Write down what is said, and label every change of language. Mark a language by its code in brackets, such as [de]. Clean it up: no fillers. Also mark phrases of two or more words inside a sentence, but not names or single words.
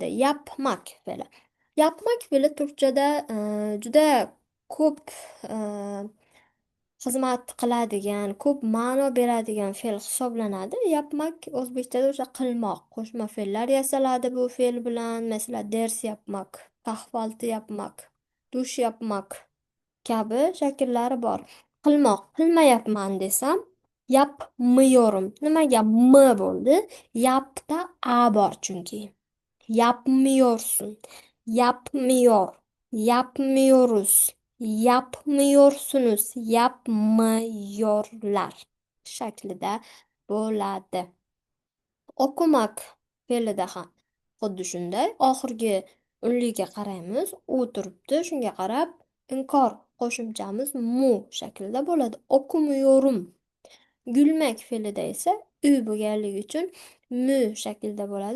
[uz] Yapmak fe'li. Yapmak fe'li turkchada juda ko'p e, xizmat qiladigan, ko'p ma'no beradigan fe'l hisoblanadi. Yapmak o'zbekchada o'sha qilmoq. Qo'shma fe'llar yasaladi bu fe'l bilan. Masalan, [tr] ders yapmak, kahvaltı yapmak, dush yapmak [uz] kabi shakllari bor. Qilmoq, qilmayapman desam, yapmıyorum. Nimaga m bo'ldi? Yapda a bor chunki. [tr] Yapmıyorsun, yapmıyor, yapmıyoruz, yapmıyorsunuz, yapmıyorlar [uz] shaklida bo'ladi. O'qimak fe'lida ham xuddi shunday. Oxirgi unliga qaraymiz. U turibdi. Shunga qarab inkor qo'shimchamiz mu shaklida bo'ladi. [tr] O'qimiyorum. [uz] Gülmek fe'lida esa ü bo'lganligi uchun mü shaklida bo'ladi.